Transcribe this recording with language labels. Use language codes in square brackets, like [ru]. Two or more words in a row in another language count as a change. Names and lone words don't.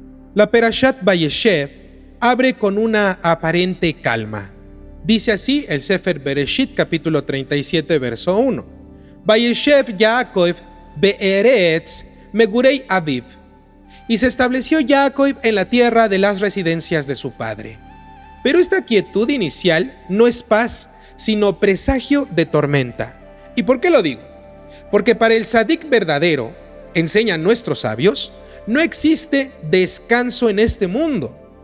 [es] La Perashat Vayeshev abre con una aparente calma. Dice así el Sefer Bereshit, capítulo 37, verso 1. [he] וישב יעקב בארץ מגורי אביו. [es] Y se estableció Jacob en la tierra de las residencias de su padre. Pero esta quietud inicial no es paz, sino presagio de tormenta. ¿Y por qué lo digo? Porque para el tzadik verdadero, enseñan nuestros sabios, no existe descanso en este mundo.